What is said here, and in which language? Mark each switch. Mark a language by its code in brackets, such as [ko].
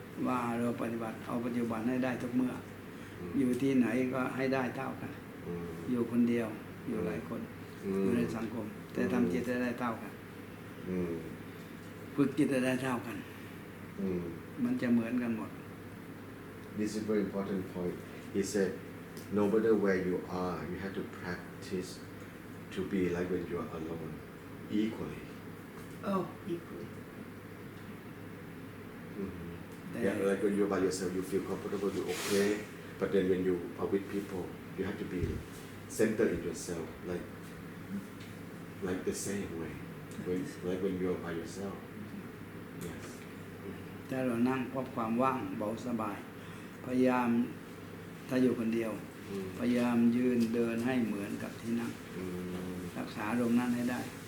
[th] ว่าเราปฏิบัติเอาปัจจุบันให้ได้ทุกเมื่ออยู่ที่ไหนก็ให้ได้เท่ากันอยู่คนเดียวอยู่หลายคนอยู่ในสังคมแต่ทำจิตให้ได้เท่ากันฝึกจิตให้ได้เท่ากันมันจะเหมือนกันหมด [en] This is a very important point. He said, no matter where you are, you have to practice to be like when you are alone, equally. Oh, equally. Yeah, like when you're by yourself, you feel comfortable, you're okay. But then when you are with people, you have to be centered in yourself, like the same way. Like when you're by yourself. Yes. [th] ถ้าเรานั่งพบความว่างเบาสบายพยายามถ้าอยู่คนเดียวพยายามยืนเดินให้เหมือนกับที่นั่งรักษาลมนั้นให้ได้